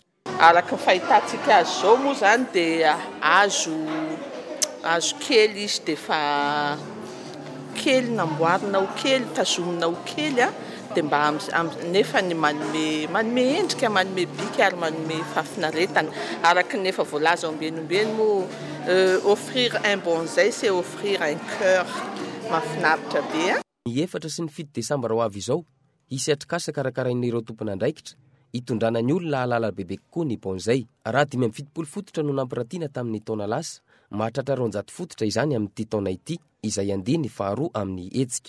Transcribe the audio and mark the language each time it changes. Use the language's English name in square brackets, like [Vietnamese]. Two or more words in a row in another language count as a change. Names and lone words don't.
[Malagasy] Araka ny fahitantsika azy zao moa zany dia azo azo kely izy dia fa kely namboarina ho kely tazomina ho kely a dia mba nefa ny manome endrika manome bika ary manome fahafinaretana araky nefa voalaza ombenombeno moa [French] offrir un bonzay c'est offrir un cœur [Malagasy] mahafinaritra be a. Ny 4 sy ny 7 desambra ho avy izao isy atrikasa karakarain'ireo tompona andraikitra hitondrana ny olona ahalala bebe kokoa ny bonzay. Raha 570 fototra no nampiratiana tamin'ny taona lasa, mahatratra 200 fototra izany amin'ity taona ity, izay andiny faharoa amin'ny hetsika.